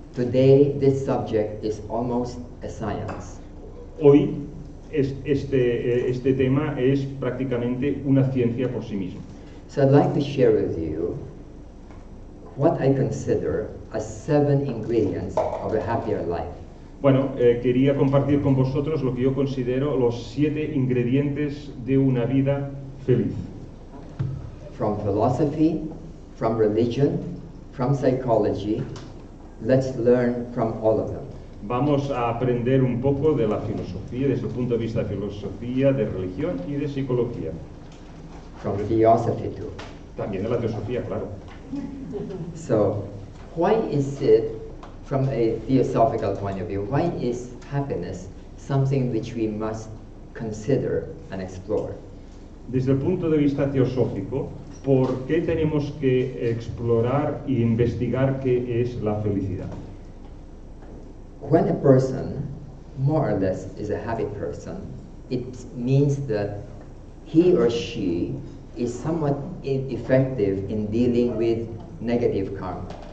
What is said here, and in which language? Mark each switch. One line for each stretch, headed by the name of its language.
English: Today, this subject is almost a science.
Spanish: Hoy este tema es prácticamente una ciencia por sí mismo.
English: So I'd like to share with you what I consider as 7 ingredients of a happier life.
Spanish: Bueno, quería compartir con vosotros lo que yo considero los 7 ingredientes de una vida feliz.
English: From philosophy, from religion, from psychology, let's learn from all of them.
Spanish: Vamos a aprender un poco de la filosofía, desde el punto de vista de filosofía, de religión y de psicología.
English: From theosophy too.
Spanish: También de la teosofía, claro.
English: So, why is it, from a theosophical point of view, why is happiness something which we must consider and explore?
Spanish: Desde el punto de vista teosófico, ¿por qué tenemos que explorar e investigar qué es la felicidad?
English: When a person, more or less, is a happy person, it means that he or she is somewhat effective in dealing with negative karma.